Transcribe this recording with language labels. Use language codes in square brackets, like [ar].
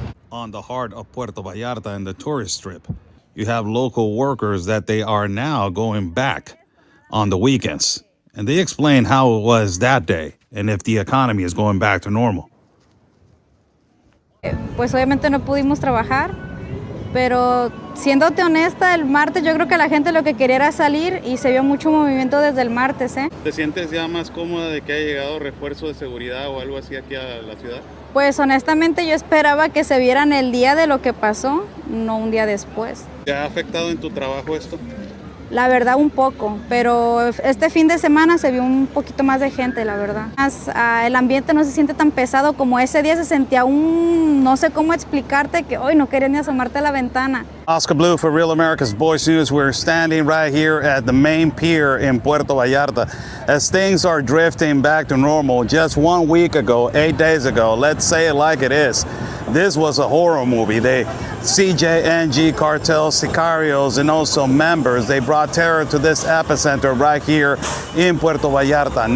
[en] on the heart of Puerto Vallarta and the tourist strip. You have local workers that they are now going back on the weekends. And they explain how it was that day and if the economy is going back to normal. [es] Pues obviamente no pudimos trabajar, pero siéndote honesta, el martes yo creo que la gente lo que quería era salir y se vio mucho movimiento desde el martes, ¿eh? ¿Te sientes ya más cómoda de que haya llegado refuerzo de seguridad o algo así aquí a la ciudad? Pues honestamente yo esperaba que se vieran el día de lo que pasó, no un día después. ¿Te ha afectado en tu trabajo esto? La verdad un poco, pero este fin de semana se vio un poquito más de gente, la verdad. El ambiente no se siente tan pesado como ese día se sentía no sé cómo explicarte que hoy no quería ni asomarte a la ventana. [en] Oscar Blue for Real America's Voice News. We're standing right here at the main pier in Puerto Vallarta as things are drifting back to normal. Just 1 week ago, 8 days ago, let's say it like it is, this was a horror movie. They CJNG cartel sicarios and also members, they brought terror to this epicenter right here in Puerto Vallarta.